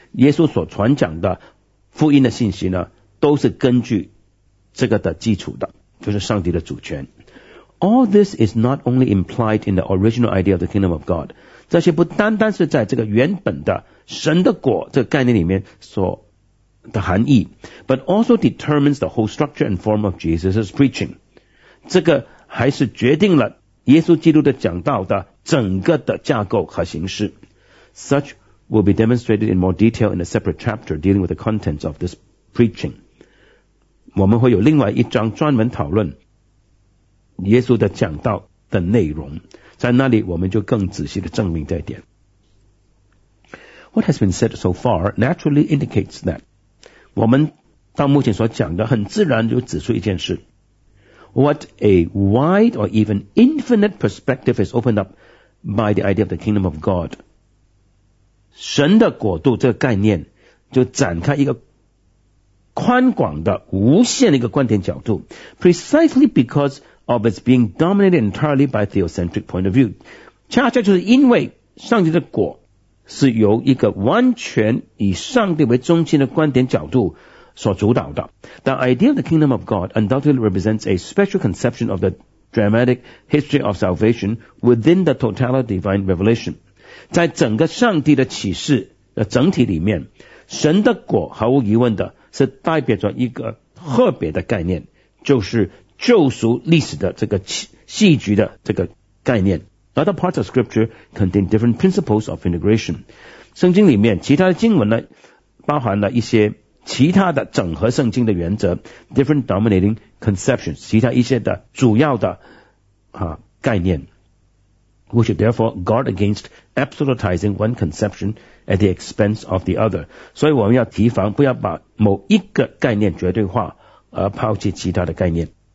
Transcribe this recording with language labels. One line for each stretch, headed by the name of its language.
Chinese: 耶稣所传讲的福音的信息呢都是根据这个的基础的，就是上帝的主权。
English: All this is not only implied in the original idea of the kingdom of God.
Chinese: 这些不单单是在这个原本的神的国这个概念里面所的含义，
English: but also determines the whole structure and form of Jesus' preaching.
Chinese: 这个还是决定了耶稣基督的讲道的整个的架构和形式。
English: Such will be demonstrated in more detail in a separate chapter dealing with the contents of this preaching.
Chinese: 我们会有另外一章专门讨论耶稣的讲道的内容，在那里我们就更仔细地证明这一点。
English: What has been said so far naturally indicates that
Chinese: 我们到目前所讲的很自然就指出一件事。
English: What a wide or even infinite perspective is opened up by the idea of the kingdom of God.
Chinese: 神的国度这个概念就展开一个宽广的无限的一个观点角度。
English: Precisely because of its being dominated entirely by theocentric point of view.
Chinese: 恰恰就是因为上帝的国是由一个完全以上帝为中心的观点角度所主导的。
English: The idea of the kingdom of God undoubtedly represents a special conception of the dramatic history of salvation within the total divine revelation.
Chinese: 在整个上帝的启示的整体里面，神的国毫无疑问的是代表着一个特别的概念，就是救赎历史的这个戏剧的这个概念。
English: Other parts of scripture contain different principles of integration.
Chinese: 圣经里面其他的经文呢，包含了一些其他的整合圣经的原则 ,
English: different dominating conceptions,
Chinese: 其他一些的主要的概念。
English: We should therefore guard against absolutizing one conception at the expense of the other.
Chinese: 所以我们要提防不要把某一个概念绝对化而抛弃其他的概念。